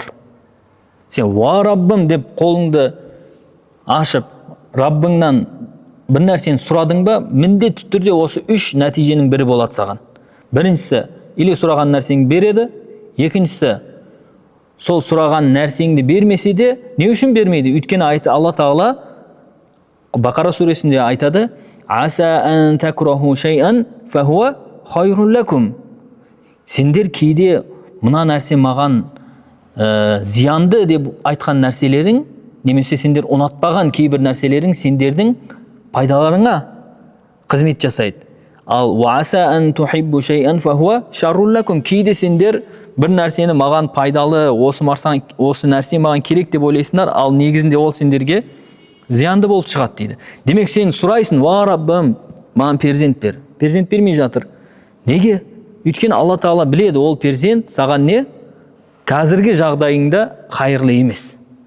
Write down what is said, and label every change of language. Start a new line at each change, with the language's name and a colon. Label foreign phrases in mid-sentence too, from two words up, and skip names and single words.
Kazakh: Сен уа Раббым деп қолыңды ашып, Раббыңнан бір нәрсені сұрадың ба, міндетті түрде осы үш нәтиженің бірі болады саған. Біріншісі, или сұраған нәрсеңді береді, екіншісі, сол сұраған нәрсеңді бермесе де, не үшін бермейді? Өйткені Алла Тағала Бақара сүресінде айтады:
Arabic: "عسى أن تكرهوا شيئا فهو خير لكم."
Kazakh: Сендер кейде мына нәрсе маған зиянды деп айтқан нәрселерің, немесе сендер ұнатпаған кейбір нәрселерің сендердің пайдаларыңа қызмет жасайды.
Arabic: Ал "وعسى أن تحبوا شيئا فهو شر لكم."
Kazakh: Кейде сендер бір нәрсені маған пайдалы, осы нәрсе маған керек деп ойлайсыңдар, ал негізінде ол сендерге зиянды болып шығады дейді. Демек сен сұрайсың: "Ва Раббым, маған перзент бер." Перзент бермей жатыр. Неге? Өйткені Алла Тағала біледі, ол перзент саған не? Қазіргі жағдайыңда қайырлы емес.